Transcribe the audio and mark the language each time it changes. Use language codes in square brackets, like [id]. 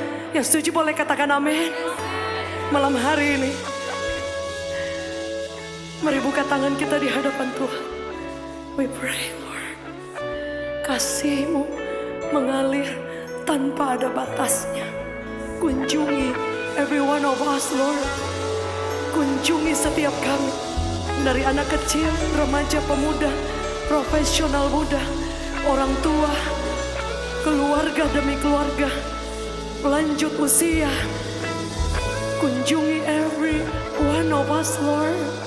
[id] Yang setuju boleh katakan amin. Malam hari ini, mari buka tangan kita di hadapan Tuhan. [en] We pray, Lord. [id] Kasih-Mu mengalir tanpa ada batasnya. Kunjungi [en] every one of us, Lord. [id] Kunjungi setiap kami, dari anak kecil, remaja, pemuda, profesional muda, orang tua, keluarga demi keluarga, lanjut usia. Kunjungi [en] every one of us, Lord.